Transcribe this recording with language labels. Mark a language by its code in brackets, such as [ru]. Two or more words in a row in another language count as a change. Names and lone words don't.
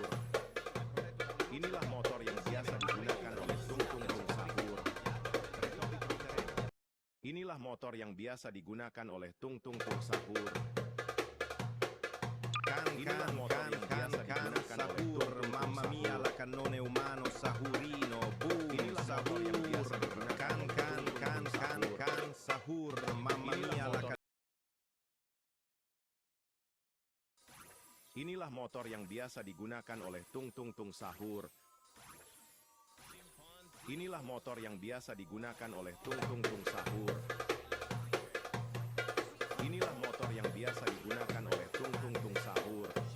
[id] Inilah motor yang biasa digunakan oleh tung sahur. Inilah motor yang biasa digunakan oleh tung sahur. Inilah motor yang biasa digunakan oleh Sahur, [it] mamma mia la cannone umano sahurino, [id] Inilah motor yang biasa digunakan can sahur, [it] mamma mia la [id] Inilah motor yang biasa digunakan oleh tung sahur. Inilah motor yang biasa digunakan oleh tung sahur. Inilah motor yang biasa digunakan oleh tung sahur.